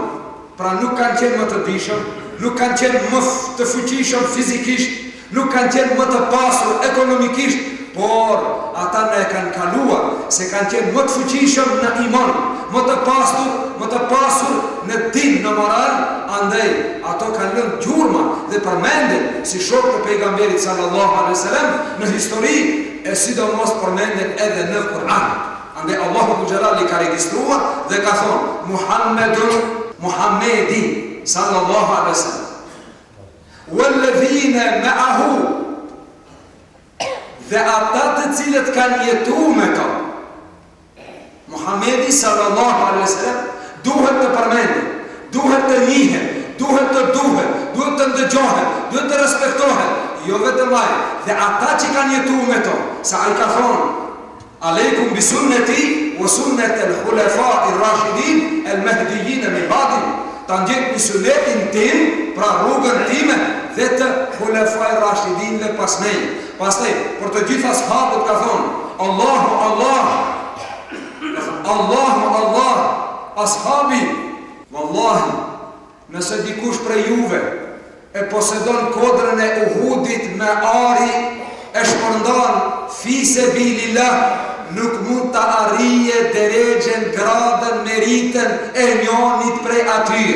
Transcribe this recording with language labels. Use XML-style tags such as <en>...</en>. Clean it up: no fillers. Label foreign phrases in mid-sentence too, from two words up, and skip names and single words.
<sq>Pra nuk kanë qenë më të dishëm, nuk kanë qenë më të fuqishëm fizikisht, nuk kanë qenë më të pasur ekonomikisht, por ata ne kanë kaluar se kanë qenë më të fuqishëm në iman, më të pasur në din, në moral, andaj ato kanë lënë gjurma dhe përmenden si shokë të pejgamberit</sq> <ar>صلى الله عليه وسلم</ar> <sq>në histori, e sidomos përmenden edhe në Kur'an. Andaj Allahu Gjellar ka regjistruar dhe ka thonë Muhammedi</sq> <ar>صلى الله عليه وسلم والذين معه,</ar> <sq>dhe ata të cilët kanë jetu me ta. Muhammedi</sq> <ar>صلى الله عليه وسلم</ar> <sq>duhet të përmendet, duhet të njihet, duhet të ndëgjohet, duhet të respektohet, jo vetëm ai, dhe ata që kanë jetu me ta, sa ai ka thonë,</sq> <ar>عليكم بسنتي وسنة الخلفاء الراشدين المهديين من بعدي.</ar> <sq>Ta ndjekni sunetin tim, pra rrugën time dhe të</sq> <ar>الخلفاء الراشدين</ar> <sq>dhe pas meje. Pastaj, për të gjitha sahabët ka thonë,</sq> <ar>الله الله أصحابي والله,</ar> <sq>nëse dikush prej juve e posedon kodrën e Uhudit me ari, e shpërndan</sq> <ar>في سبيل الله,</ar> <sq>nuk mund të arrije deregjen, gradën, meritën e njonit prej atyre.</sq>